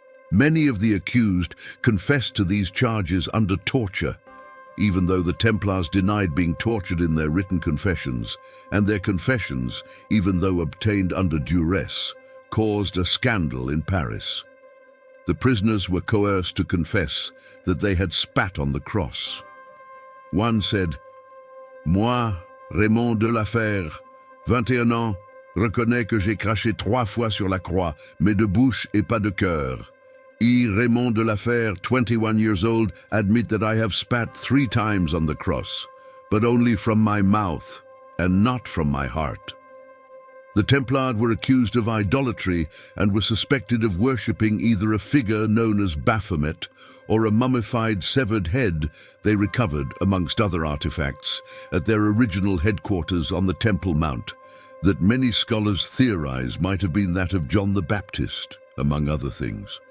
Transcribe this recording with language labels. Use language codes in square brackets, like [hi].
[en] Many of the accused confessed to these charges under torture, even though the Templars denied being tortured in their written confessions, and their confessions, even though obtained under duress, caused a scandal in Paris. The prisoners were coerced to confess that they had spat on the cross. One said, [fr] "Moi, Raymond de la Fère, 21 ans, reconnais que j'ai craché 3 fois sur la croix, mais de bouche et pas de cœur. [en] I, Raymond de la Fère, 21 years old, admit that I have spat 3 times on the cross, but only from my mouth and not from my heart." The Templars were accused of idolatry and were suspected of worshipping either a figure known as Baphomet or a mummified severed head they recovered, amongst other artifacts, at their original headquarters on the Temple Mount, that many scholars theorize might have been that of John the Baptist, among other things.